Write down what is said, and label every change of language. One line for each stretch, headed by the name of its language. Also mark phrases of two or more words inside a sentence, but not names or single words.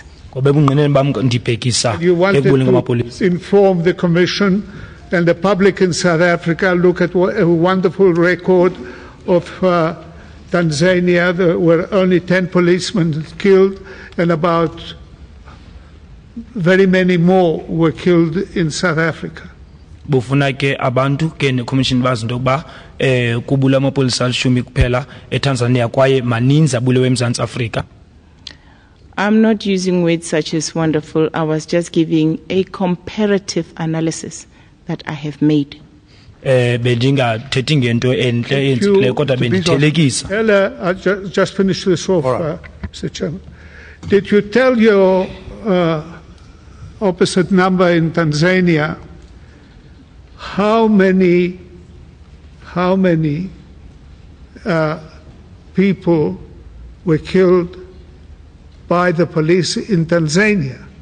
English: You wanted to inform the Commission and the public in South Africa, look at a wonderful record of Tanzania. There were only 10 policemen killed and about very many more were killed in South Africa.
Xhosa: Bufuna ke abantu ke ne commission bazi into kuba kubula amapolisa alishumi kuphela eTanzania kwaye maninzi abulewe eMzantsi Afrika.
English: I'm not using words such as wonderful. I was just giving a comparative analysis that I have made.
Xhosa: Bendingathethi ngento enhle enhle kodwa bendithelekisa.
English: Ella, I just finish this off, Mr. Chairman. Did you tell your opposite number in Tanzania how many people were killed by the police in Tanzania?